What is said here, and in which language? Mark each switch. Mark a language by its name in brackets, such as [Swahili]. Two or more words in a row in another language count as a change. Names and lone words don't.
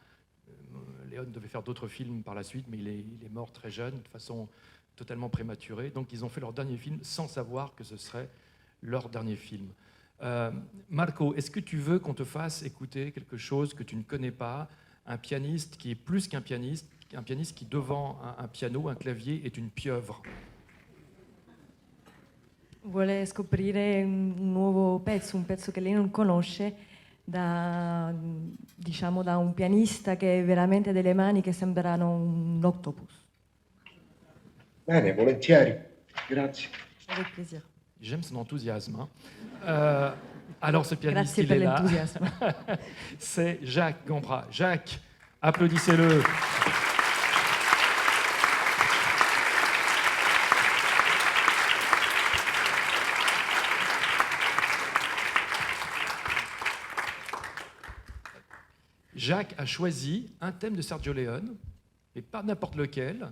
[French] Leone devait faire d'autres films par la suite, mais il est mort très jeune, de façon totalement prématurée. Donc ils ont fait leur dernier film sans savoir que ce serait leur dernier film. Marco, est-ce que tu veux qu'on te fasse écouter quelque chose que tu ne connais pas, un pianiste qui est plus qu'un pianiste qui devant un piano, un clavier, est une pieuvre? [Italian] Vuole scoprire un nuovo pezzo, un pezzo che lei non conosce, da un pianista che veramente ha delle mani che sembrano un octopus. Bene, volentieri, grazie. [French] Avec plaisir. J'aime son enthousiasme. Hein. Alors ce pianiste, [Italian] Grazie [French] il [Italian] per [French] est là. [Italian] l'enthousiasme. [French] C'est Jacques Gambra. Jacques, applaudissez-le. Jacques a choisi un thème de Sergio Leone, et pas n'importe lequel.